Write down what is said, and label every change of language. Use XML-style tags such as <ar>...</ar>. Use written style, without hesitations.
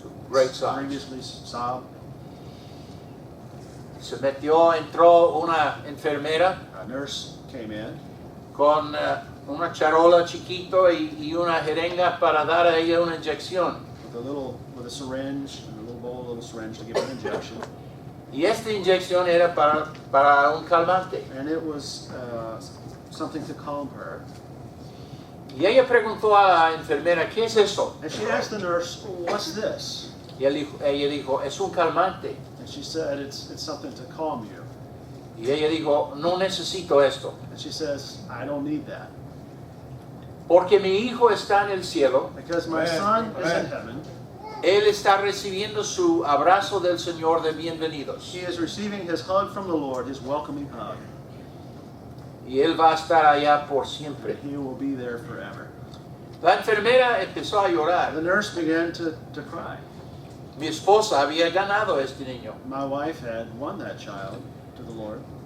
<en>Great sobs. previously sobbed.</en> <es>Se metió, entró una enfermera</es> <en>A nurse came in</en> <es>con una charola chiquito y una jeringa para dar a ella una inyección.</es> <en>with a syringe and a little bowl, a little syringe to give her an injection.</en> <es>Y esta inyección era para un calmante.</es> <en>And it was something to calm her.</en> <es>Y ella preguntó a la enfermera, ¿qué es eso?</es> <en>And she asked the nurse, "What's this?"</en> <es>Y ella dijo, es un calmante.</es> <en>And she said, "It's something to calm you."</en> <es>Y ella dijo, no necesito esto,</es> <en>And she says, "I don't need that</en> <es>porque mi hijo está en el cielo,</es> <en>because my son is in heaven.</en> <es>él está recibiendo su abrazo del Señor de bienvenidos.</es> <en>He is receiving his hug from the Lord, his welcoming hug.</en> <es>Y él va a estar allá por siempre.</es> <en>He will be there forever."</en> <es>La enfermera empezó a llorar.</es> <en>The nurse began to cry.</en> <es>Mi esposa había ganado a este niño.</es> <en>My wife had won that child to the Lord.</en>